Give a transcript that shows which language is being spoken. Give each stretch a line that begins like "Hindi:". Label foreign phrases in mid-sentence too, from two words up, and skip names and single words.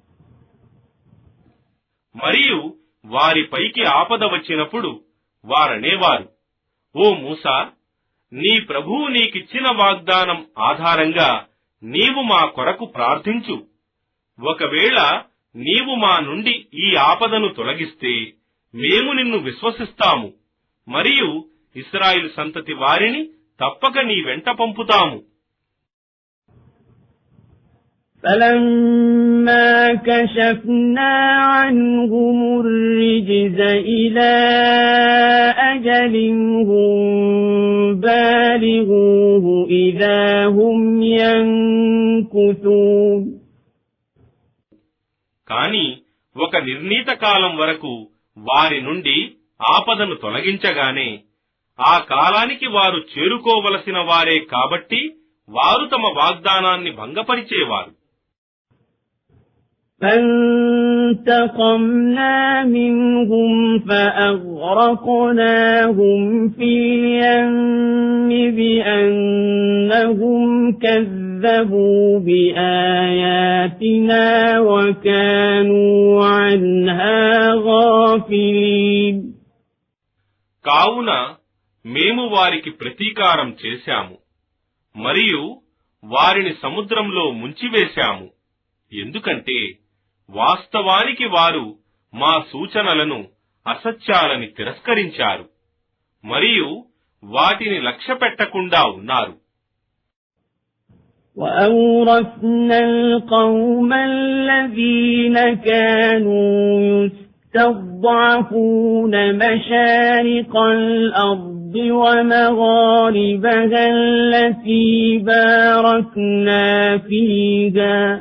Telugu: మరియు వారిపైకి ఆపద వచ్చినప్పుడు వారనేవారు, ఓ మూసా, నీ ప్రభువు నీకిచ్చిన వాగ్దానం ఆధారంగా నీవు మా కొరకు ప్రార్థించు. ఒకవేళ నీవు మా నుండి ఈ ఆపదను తొలగిస్తే మేము నిన్ను విశ్వసిస్తాము మరియు ఇశ్రాయేలు సంతతి వారిని తప్పక నీ వెంట పంపుతాము.
Arabic: فَلَمَّا كَشَفْنَا عَنْهُمُ الرِّجْزَ إِلَى أَجَلٍ هُمْ بَالِغُوهُ إِذَا هُمْ يَنكُثُونَ.
Telugu: కాని ఒక నిర్ణీత కాలం వరకు వారి నుండి ఆపదను తొలగించగానే ఆ కాలానికి వారు చేరుకోవలసిన వారే కాబట్టి వారు తమ వాగ్దానాన్ని భంగపరిచేవారు.
Arabic: فَانْتَقَمْنَا مِنْهُمْ فَأَغْرَقْنَاهُمْ فِي الْيَمِّ بِأَنَّهُمْ كَذَّبُوا بِآيَاتِنَا وَكَانُوا عَنْهَا غَافِلِينَ.
Telugu: కావున మేము వారికి ప్రతీకారం చేశాము మరియు వారిని సముద్రంలో ముంచివేశాము. ఎందుకంటే వాస్తవానికి వారు మా సూచనలను అసత్యాలని తిరస్కరించారు మరియు వాటిని లక్ష్యపెట్టకుండా ఉన్నారు.
Arabic: وَأَوْرَثْنَا الْقَوْمَ الَّذِينَ كَانُوا يُسْتَضْعَفُونَ مَشَارِقَ الْأَرْضِ وَمَغَارِبَهَا الَّتِي بَارَكْنَا فِيهَا